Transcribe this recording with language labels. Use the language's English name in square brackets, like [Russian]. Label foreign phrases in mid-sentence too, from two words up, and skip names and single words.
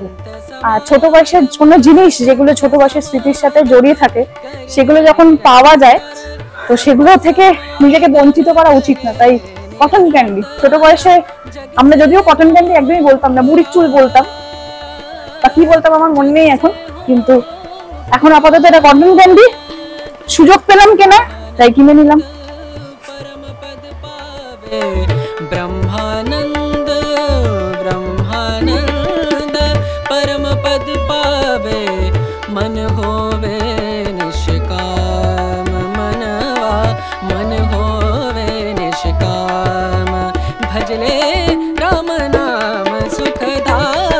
[Bangla] আর ছোট বয়সের কোনো জিনিস যেগুলো ছোট বয়সের স্মৃতির সাথে জড়িয়ে থাকে, সেগুলো যখন পাওয়া যায় তো সেগুলো থেকে নিজেকে বঞ্চিত করা উচিত না। তাই [English] cotton candy, [Bangla] ছোট বয়সে আমরা যদিও [English] cotton candy [Bangla] একদমই বলতাম না, বুড়ির চুল বলতাম বা কি বলতাম আমার মনে নেই এখন, কিন্তু এখন আপাতত এটা [English] cotton candy. [Bangla] সুযোগ পেলাম কেনা, তাই কিনে নিলাম। [Hindi] ब्रह्मानंद ब्रह्मानंद परम पद पावे मन होवे निष्काम मनवा मन होवे निष्काम भजले राम नाम सुखदा